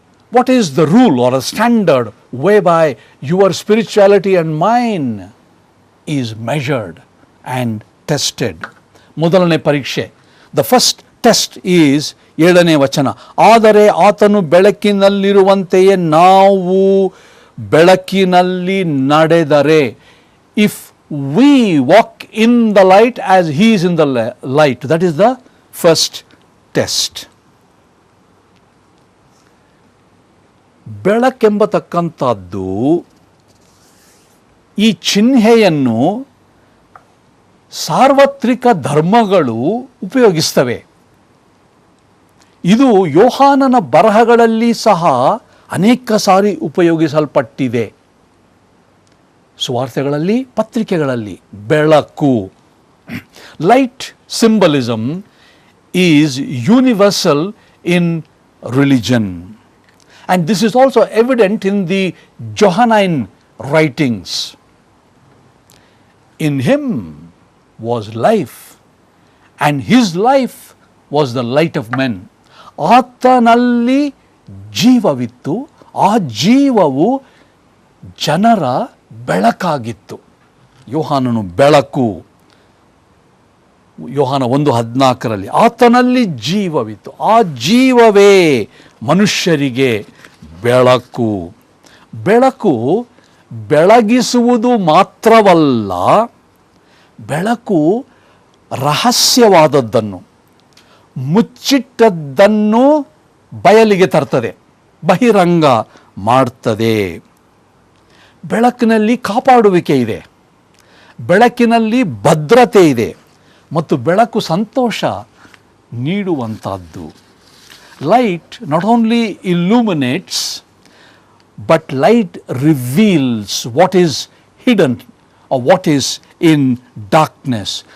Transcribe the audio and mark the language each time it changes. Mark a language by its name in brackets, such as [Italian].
[English] What is the rule or a standard whereby your spirituality and mine is measured and tested? [Kannada] ಮೊದಲನೇ ಪರೀಕ್ಷೆ, [English] the first test is [Kannada] 7ನೇ ವಚನ. ಆದರೆ ಆತನು ಬೆಳಕಿನಲ್ಲಿರುವಂತೆಯೇ ನಾವು ಬೆಳಕಿನಲ್ಲಿ ನಡೆದರೆ, [English] if we walk in the light as he is in the light, that is the first test. [Kannada] ಬೆಳಕೆಂಬತಕ್ಕಂಥದ್ದು ಈ ಚಿಹ್ನೆಯನ್ನು ಸಾರ್ವತ್ರಿಕ ಧರ್ಮಗಳು ಉಪಯೋಗಿಸ್ತವೆ. ಇದು ಯೋಹಾನನ ಬರಹಗಳಲ್ಲಿ ಸಹ ಅನೇಕ ಸಾರಿ ಉಪಯೋಗಿಸಲ್ಪಟ್ಟಿದೆ. ಸುವಾರ್ತೆಗಳಲ್ಲಿ, ಪತ್ರಿಕೆಗಳಲ್ಲಿ ಬೆಳಕು. [English] Light symbolism is universal in religion, and this is also evident in the Johannine writings. In him was life, and his life was the light of men. [Kannada] ಆತನಲ್ಲಿ ಜೀವವಿತ್ತು, ಆ ಜೀವವು ಜನರ ಬೆಳಕಾಗಿತ್ತು. ಯೋಹಾನನು ಬೆಳಕು. ಯೋಹಾನ 1:14 ಆತನಲ್ಲಿ ಜೀವವಿತ್ತು, ಆ ಜೀವವೇ ಮನುಷ್ಯರಿಗೆ ಬೆಳಕು. ಬೆಳಕು ಬೆಳಗಿಸುವುದು ಮಾತ್ರವಲ್ಲ, ಬೆಳಕು ರಹಸ್ಯವಾದದ್ದನ್ನು, ಮುಚ್ಚಿಟ್ಟದ್ದನ್ನು ಬಯಲಿಗೆ ತರ್ತದೆ, ಬಹಿರಂಗ ಮಾಡ್ತದೆ. ಬೆಳಕಿನಲ್ಲಿ ಕಾಪಾಡುವಿಕೆ ಇದೆ, ಬೆಳಕಿನಲ್ಲಿ ಭದ್ರತೆ ಇದೆ, ಮತ್ತು ಬೆಳಕು ಸಂತೋಷ ನೀಡುವಂಥದ್ದು. [English] Light not only illuminates, but light reveals what is hidden or what is in darkness.